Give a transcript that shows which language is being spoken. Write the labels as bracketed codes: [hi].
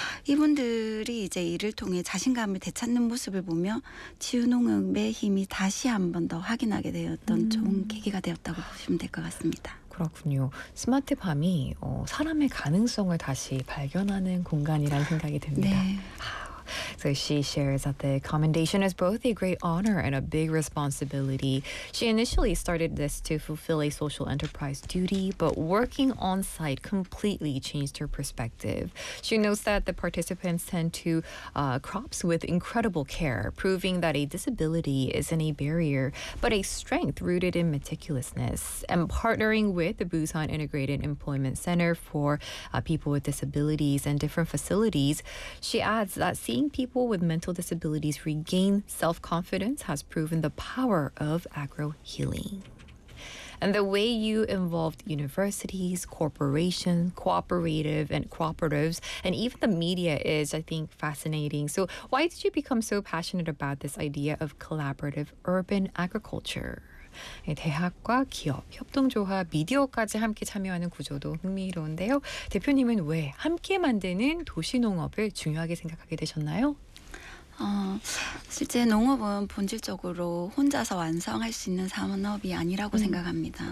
[ko] 이분들이 이제 이를 통해 자신감을 되찾는 모습을 보며 치유농업의 힘이 다시 한 번 더 확인하게 되었던 좋은 계기가 되었다고 보시면 될 것 같습니다. 그렇군요. 스마트 밤이 사람의 가능성을 다시 발견하는 공간이라는 생각이 듭니다. 네. [en] So she shares that the commendation is both a great honor and a big responsibility. She initially started this to fulfill a social enterprise duty, but working on site completely changed her perspective. She notes that the participants tend to crops with incredible care, proving that a disability isn't a barrier, but a strength rooted in meticulousness. And partnering with the Busan Integrated Employment Center for people with disabilities and different facilities, she adds that seeing people with mental disabilities regain self-confidence has proven the power of agro-healing. And the way you involved universities, corporations, cooperative and cooperatives, and even the media is, I think, fascinating. So why did you become so passionate about this idea of collaborative urban agriculture? [ko] 대학과 기업, 협동조합, 미디어까지 함께 참여하는 구조도 흥미로운데요. 대표님은 왜 함께 만드는 도시농업을 중요하게 생각하게 되셨나요? 실제 농업은 본질적으로 혼자서 완성할 수 있는 산업이 아니라고 생각합니다.